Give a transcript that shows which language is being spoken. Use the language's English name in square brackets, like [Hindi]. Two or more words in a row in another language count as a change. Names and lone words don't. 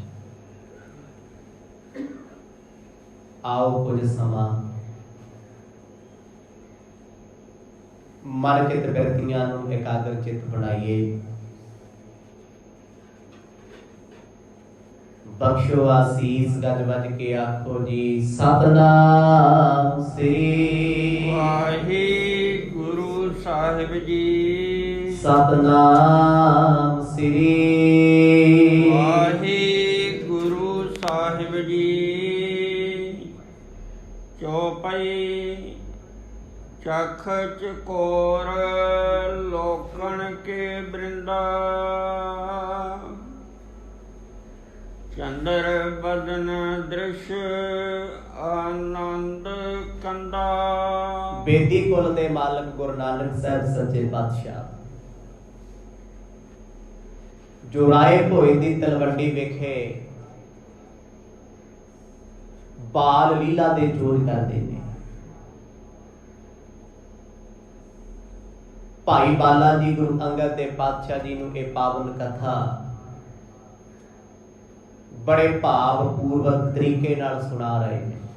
[Punjabi] ਆਓ ਕੁਛ ਸਮਾਂ ਮਨ ਚਿੱਤ ਬਿਰਤੀਆਂ ਨੂੰ ਇਕਾਗਰ ਚਿੱਤ ਬਣਾਈਏ। ਬਖ਼ਸ਼ੋ ਅਸੀਸ ਗੱਜ ਵੱਜ ਕੇ ਆਖੋ ਜੀ ਸਤਿਨਾਮ ਸ੍ਰੀ ਵਾਹਿਗੁਰੂ ਸਾਹਿਬ ਜੀ। ਸਤਿਨਾਮ ਸ੍ਰੀ ਵਾਹਿਗੁਰੂ ਸਾਹਿਬ ਜੀ। [Hindi] चौपाई चख चकोर लोकन के बृंदा। चंद्र बदन दृश्य आनंद कंदा। [Punjabi] ਬੇਦੀ ਕੁਲ ਦੇ ਮਾਲਕ ਗੁਰੂ ਨਾਨਕ ਸਾਹਬ ਸੱਚੇ ਪਾਤਸ਼ਾਹ ਜੋ ਰਾਇ ਭੋਇ ਦੀ ਤਲਵੰਡੀ ਵੇਖੇ ਬਾਲ ਲੀਲਾ ਦੇ ਜ਼ੋਰ ਕਰਦੇ ਨੇ। ਭਾਈ ਬਾਲਾ ਜੀ ਗੁਰੂ ਅੰਗਦ ਦੇ ਪਾਤਸ਼ਾਹ ਜੀ ਨੂੰ ਇਹ ਪਾਵਨ ਕਥਾ ਬੜੇ ਭਾਵਪੂਰਵਕ ਤਰੀਕੇ ਨਾਲ ਸੁਣਾ ਰਹੇ ਹੈਂ।